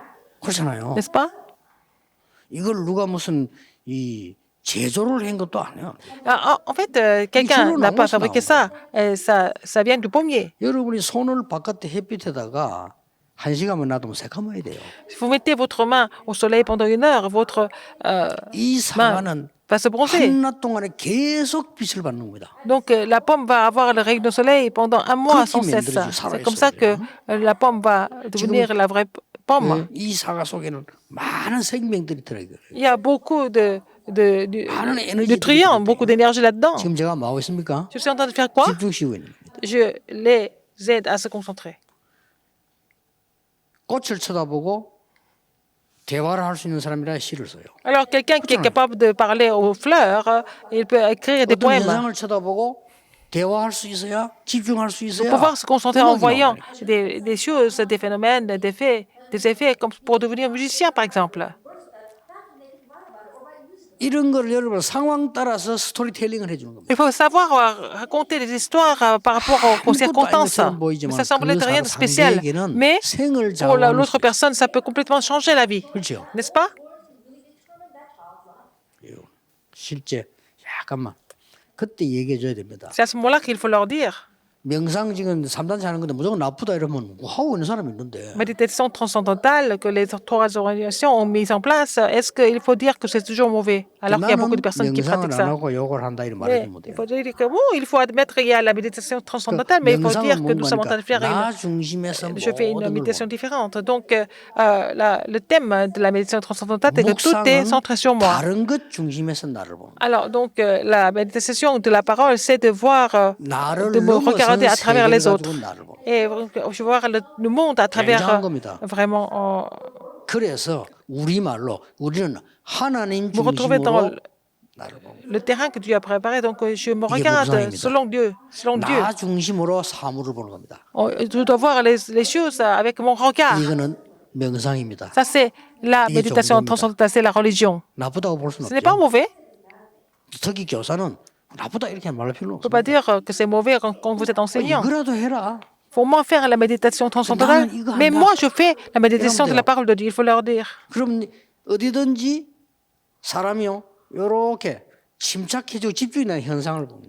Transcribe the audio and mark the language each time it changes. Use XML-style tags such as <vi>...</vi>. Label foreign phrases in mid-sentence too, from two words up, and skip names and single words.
<ko>그렇잖아요.</ko> <fr>n'est-ce pas?</fr> <ko>이걸 누가 무슨 이 제조를 한 것도 아니야.</ko> <fr>En fait, quelqu'un n'a pas fabriqué ça. Ça vient du pommier.</fr> <ko>여러분이 손을 바깥에 햇빛에다가 1시간만 놔두면 새까매야 돼요.</ko> <fr>Si vous mettez votre main au soleil pendant 1 heure, votre</fr> <ko>이 사과는</ko> <fr>va se bronzer.</fr> <ko>한낮 동안에 계속 빛을 받는 겁니다.</ko> <fr>Donc, la pomme va avoir le rayon de soleil pendant 1 mois sans cesse. C'est comme ça que la pomme va devenir la vraie pomme.</fr> <ko>이 사과 속에는 많은 생명들이 들어있어요.</ko> <fr>Il y a beaucoup de nutriments, beaucoup d'énergie là-dedans.</fr> <ko>지금 제가 뭐 하고 있습니까?</ko> <fr>Je suis en train de faire quoi?</fr> <ko>집중시키고 있는 겁니다.</ko> <fr>Je les aide à se concentrer.</fr> <ko>꽃을 쳐다보고 대화를 할 수 있는 사람이라 시를 써요.</ko> <fr>Alors, quelqu'un qui est capable de parler aux fleurs, il peut écrire des</fr> <ko>어떤</ko> <fr>poèmes.</fr> <ko>현상을 쳐다보고 대화할 수 있어야 집중할 수 있어야</ko> <fr>Pouvoir se concentrer en</fr> <ko>음악이</ko> <fr>voyant</fr> <ko>나오는 거예요.</ko> <fr>des choses, des phénomènes, des effets, comme pour devenir musicien, par exemple.</fr> <ko>이런 걸 여러분 상황 따라서 스토리텔링을 해주는 겁니다.</ko> <fr>Il faut savoir raconter des histoires par rapport aux circonstances. Mais ça semble être rien de spécial. Mais pour l'autre personne, ça peut complètement changer la vie.</fr> <ko>그렇죠.</ko> <fr>N'est-ce pas?</fr> <ko>실제 잠깐만 그때 얘기해 줘야 됩니다.</ko> <fr>C'est à ce moment-là qu'il faut leur dire.</fr> <ko>명상 지금 3단체 하는 건데 무조건 나쁘다 이러면 하고 있는 사람이 있는데</ko> <fr>Méditation transcendantale que les trois organisations ont mise en place, est-ce qu'il faut dire que c'est toujours mauvais? Alors qu'il y a beaucoup de personnes qui pratiquent</fr> <ko>명상을 안</ko> <fr>ça.</fr> <ko>하고 욕을 한다 이런</ko> <fr>Mais</fr> <ko>말해주면</ko> <fr>il</fr> <ko>돼요.</ko> <fr>faut dire que il faut admettre qu'il y a la méditation transcendantale, mais il faut dire que nous sommes en train de faire</fr> <ko>나 중심에서</ko> <fr>je fais une</fr> <ko>모든 걸</ko> <fr>méditation différente. Donc, le thème de la méditation transcendantale est que tout est centré sur moi.</fr> <ko>다른 것 중심에서 나를 보는</ko> <fr>Alors, donc, la méditation de la parole, c'est de voir,</fr> <ko>나를</ko> <fr>de me regarder à travers les autres.</fr> <ko>나를 보는</ko> <fr>Et je vois le monde à travers</fr> <ko>굉장한 겁니다.</ko> <fr>vraiment.</fr> <ko>그래서 우리말로 우리는 하나님</ko> <fr>Me retrouver dans</fr> <ko>중심으로 나를 보는</ko> <fr>le terrain que Dieu a préparé. Donc, je me regarde selon Dieu.</fr> <ko>나 중심으로 사물을 보는 겁니다.</ko> <fr>Je dois voir les choses avec mon regard.</fr> <ko>이거는 명상입니다.</ko> <fr>Ça, c'est la méditation</fr> <ko>정도입니다.</ko> <fr>transcendantale, c'est la religion.</fr> <ko>나쁘다고 볼 수는</ko> <fr>Ce n'est pas</fr> <ko>없죠.</ko> <fr>mauvais.</fr> <ko>특히 교사는 나쁘다 이렇게 말할 필요는</ko> <fr>On ne peut pas</fr> <ko>없습니다.</ko> <fr>dire que c'est mauvais quand vous êtes enseignant.</fr> <ko>이거라도 해라.</ko> <fr>Il faut au moins faire la méditation transcendantale. Mais moi, je fais la méditation de la parole de Dieu. Il faut leur dire.</fr> <ko>그럼 어디든지 사람이요 이렇게 침착해지고 집중이 나는 현상을 보는.</ko>